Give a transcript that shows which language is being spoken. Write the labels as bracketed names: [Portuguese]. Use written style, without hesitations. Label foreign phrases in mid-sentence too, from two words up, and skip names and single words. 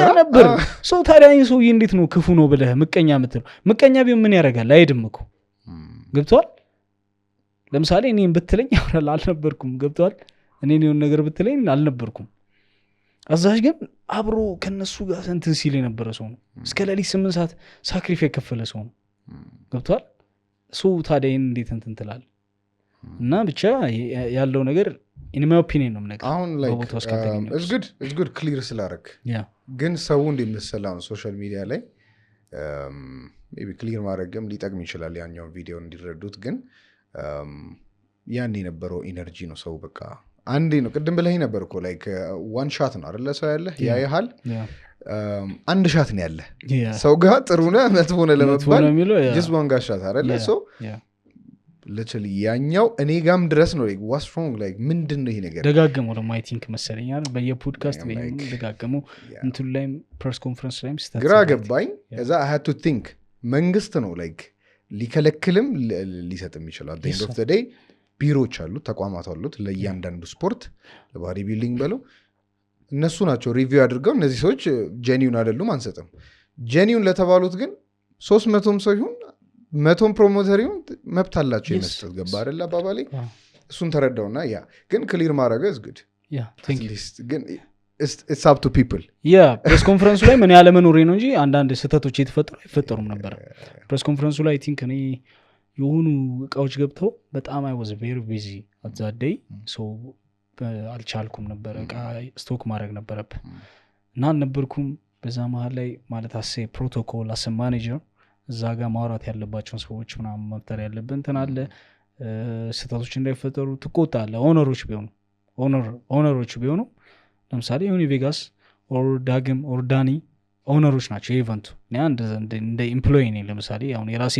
[Amharic] ነበር ሰው ታዲያ ይሄ ሰውዬ እንዴት ነው ክፉ ነው ብለህ ምቀኛ የምትለው ምቀኛ ቢሆን ምን ያደርጋል አይድም እኮ ገብቷል ለምሳሌ እኔን ብትለኝ ያወራል አልነበርኩም ገብቷል እኔን የሆነ ነገር ብትለኝ አልነበርኩም አዛዥ ግን አብሮ ከነሱ ጋር እንትን ሲል የነበረ ሰው ነው እስከ ሌሊት 8 ሰዓት ሳክሪፋይስ የከፈለ ሰው ነው ገብቷል ሰው ታዲያ እንዴት እንትን ትላለህ እና ብቻ ያለው ነገር [English] in my opinion [Amharic] ነው ነገር አሁን [English] like it's good clear [Amharic] ስላረክ ግን ሰው እንደምሰላው [English] social media [Amharic] ላይ [English] maybe clear [Amharic] ማድረግም ሊጠቅም ይችላል ያኛው ቪዲዮ እንዲረዱት ግን ያን የነበረው ኢነርጂ ነው ሰው በቃ አንዴ ነው ቅድም ብለህ ነበር እኮ [English] like one shot [Amharic] ነው አይደለ ሰው ያለ ያይሃል አንድ ሻት ነው ያለ ሰው ጋር ጥሩ ነው መጥፎ ነው ለመባል [English] just one shot [Amharic] አይደለ [English] so literally [Amharic] ያኛው እኔ ጋም ድረስ ነው [English] like what's wrong like [Amharic] ምንድነው ይሄ ነገር ደጋገመው ደግሞ [English] I think [Amharic] መሰለኛል በየፖድካስት ወይም ደጋገመው እንትን ላይ [English] press conference [Amharic] ላይ ግራ ገባኝ ከዛ [English] I had to think [Amharic] መንግስት ነው like ሊከለክልም ሊሰጥም ይችላል [English] at the end of the day [Amharic] ቢሮዎች አሉ ተቋማት አሉት ለእያንዳንዱ ስፖርት ለባዲ ቢልዲንግ በለው እነሱ ናቸው ሪቪው አድርገው እነዚህ ሰዎች ጄኒዩን አይደሉም አንሰጥም ጄኒዩን ለተባሉት ግን 300ም ሰው ይሁን 100ም ፕሮሞተር ይሁን መብት አላቸው የመስጠት ገባ አይደል አባባሌ እሱን ተረዳውና ያ ግን ክሊር ማድረግ [English] is good thank you [Amharic] ግን [English] it's up to people [Amharic] ፕሬስ ኮንፈረንሱ ላይ ምን ያለ መኖሬ ነው እንጂ አንዳንድ ስህተቶች የተፈጠሩም ነበር ፕሬስ ኮንፈረንሱ ላይ [English] I think [Amharic] እኔ የሆኑ እቃዎች ገብተው በጣም [English] I was very busy at that day [Amharic] so አልቻልኩም ነበር እቃ ስቶክ ማድረግ ነበረብኝ እና አልነበርኩም በዛ መሃል ላይ ማለት [English] protocol as manager [Amharic] እዛ ጋር ማውራት ያለባቸውን ሰዎች ምናምን መፍጠር ያለብን እንትን አለ ስህተቶች እንዳይፈጠሩ ትቆጣለህ ኦነሮች ቢሆኑ ለምሳሌ ዩኒ ቬጋስ ኦር ዳግም ኦር ዳኒ ኦነሮች ናቸው ኢቨንቱ እኔ እንደ ኤምፕሎይ ነኝ ለምሳሌ አሁን የራሴ